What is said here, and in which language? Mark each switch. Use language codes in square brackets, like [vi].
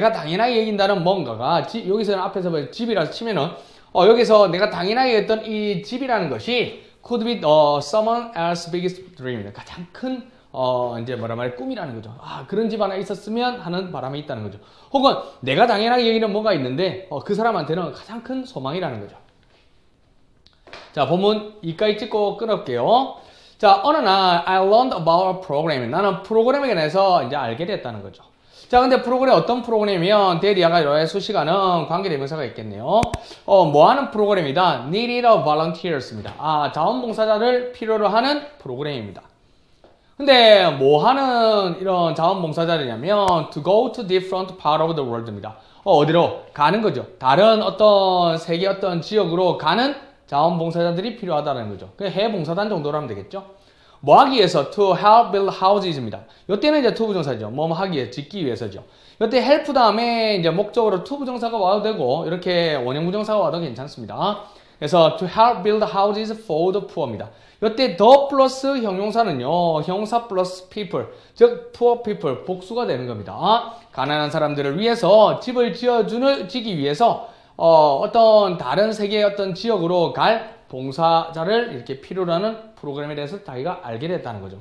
[ko] 내가 당연하게 여긴다는 뭔가가 여기서는 앞에서 집이라서 치면은 여기서 내가 당연하게 했던 이 집이라는 것이 [en] could be someone else's biggest dream [ko] 입니다. 가장 큰 이제 꿈이라는 거죠. 그런 집 하나 있었으면 하는 바람이 있다는 거죠. 혹은 내가 당연하게 여기는 뭐가 있는데 그 사람한테는 가장 큰 소망이라는 거죠. 자, 본문 이까지 찍고 끊을게요. 자, 어느 날 [en] I learned about a program. [ko] 나는 프로그램에 관해서 이제 알게 됐다는 거죠. 자, 근데 프로그램 어떤 프로그램이면 대리아가 이러한 수식하는 관계대명사가 있겠네요. 뭐 하는 프로그램이다? [en] Needed a volunteers입니다. [ko] 자원봉사자를 필요로 하는 프로그램입니다. 근데 뭐 하는 이런 자원봉사자들이냐면 [en] to go to different part of the world [ko] 입니다. 어디로? 가는 거죠. 다른 어떤 세계 어떤 지역으로 가는 자원봉사자들이 필요하다는 거죠. 그냥 해봉사단 정도로 하면 되겠죠. 뭐 하기 위해서 [en] to help build house [ko] 입니다. 이때는 이제 to 부정사죠. 뭐 하기 위해 짓기 위해서죠. 이때 help 다음에 이제 목적으로 to 부정사가 와도 되고 이렇게 원형 부정사가 와도 괜찮습니다. [en] 그래서 to help build houses for the poor입니다. [ko] 이때 the 플러스 형용사는요, 형사 플러스 people, 즉 [en] poor people, [ko] 복수가 되는 겁니다. 가난한 사람들을 위해서 집을 지기 위해서 어떤 다른 세계의 어떤 지역으로 갈 봉사자를 이렇게 필요로 하는 프로그램에 대해서 자기가 알게 됐다는 거죠.